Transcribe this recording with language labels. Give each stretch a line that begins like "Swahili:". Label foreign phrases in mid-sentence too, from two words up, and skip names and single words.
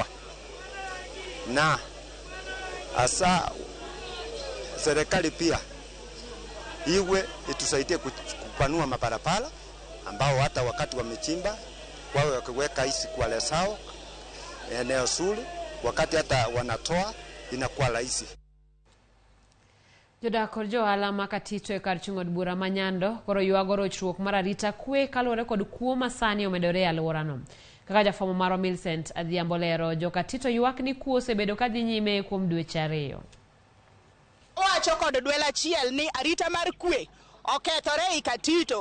Swahili: Na hasa serikali pia iwe itusaidie kupanua mabarabara ambao hata wakati wamechimba wawe wakiweka hizi kwa sao eneo zuri, wakati hata wanatoa inakuwa rahisi.
Luo (Kenya and Tanzania): Jodak kod johala makatito e kar chung'od bura Manyando koro yuago rochruok mar arita kwe kaluwore kod kuo masani omedore e alworano. Kaka jafwambo marwa Millicent Adhiambo lero, jokatito ywak ni kuo osebedo kadhi nyime kuom dweche 2. Owacho kod dwel achiel ni arita mar kwe okethore e Katito.